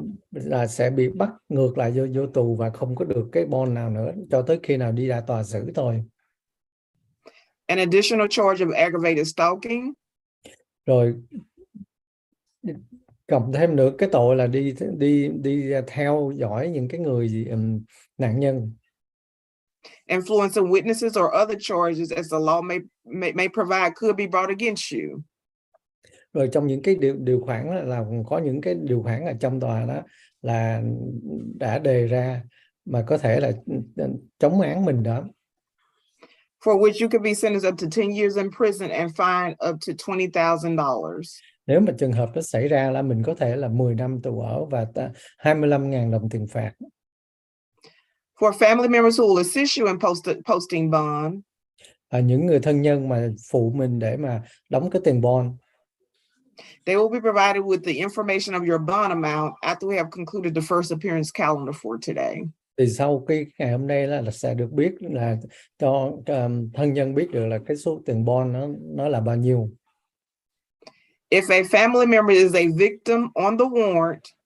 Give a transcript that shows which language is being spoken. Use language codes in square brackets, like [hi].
[vi] Và sẽ bị bắt ngược lại vô tù và không có được cái bond nào nữa cho tới khi nào đi ra tòa xử thôi. [en] An additional charge of aggravated stalking. [vi] Rồi cộng thêm nữa cái tội là đi theo dõi những cái người nạn nhân. [en] Influencing witnesses or other charges as the law may provide could be brought against you. [vi] Rồi trong những cái điều khoản là có những cái điều khoản ở trong tòa đó là đã đề ra mà có thể là chống án mình đó. [en] for which you could be sentenced up to 10 years in prison and fined up to $20,000. [vi] Nếu mà trường hợp nó xảy ra là mình có thể là 10 năm tù ở và 25.000 đồng tiền phạt. [en] For family members who will assist you in posting bond, [vi] Những người thân nhân mà phụ mình để mà đóng cái tiền bond, [en] they will be provided with the information of your bond amount after we have concluded the first appearance calendar for today. [vi] thì sau cái ngày hôm nay là sẽ được biết là cho thân nhân biết được là cái số tiền bond nó là bao nhiêu. [en] If a family member is a victim on the warrant,